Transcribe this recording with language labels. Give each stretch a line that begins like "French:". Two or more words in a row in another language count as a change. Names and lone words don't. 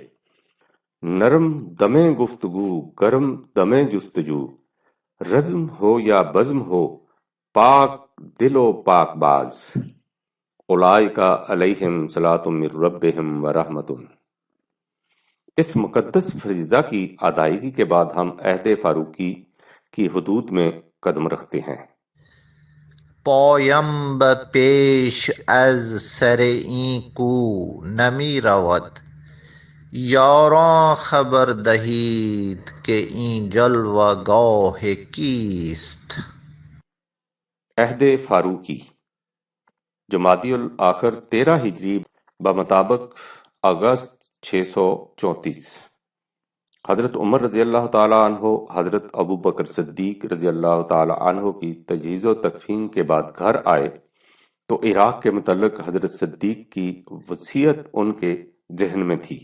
Urdu: نرم دمیں گفتگو، گرم دمیں جستجو، رزم ہو یا بزم ہو، پاک دل و پاک باز،
Arabic: اولئک علیہم صلاۃ من ربہم ورحمۃ۔
Urdu: اس مقدس فریضہ کی ادائیگی کے بعد ہم عہد فاروقی کی حدود میں قدم رکھتے ہیں۔
Persian: پایم به پیش از سر این کو نمی رود، یاران خبر دهید که این جلوه گاه کیست۔
Urdu: عہد فاروقی جمادی الاخر 13 ہجری بمطابق اگست 634۔ حضرت عمر رضی اللہ تعالیٰ عنہ حضرت ابو بکر صدیق رضی اللہ تعالیٰ عنہ کی تجہیز و تکفین کے بعد گھر آئے تو عراق کے متعلق حضرت صدیق کی وصیت ان کے ذہن میں تھی۔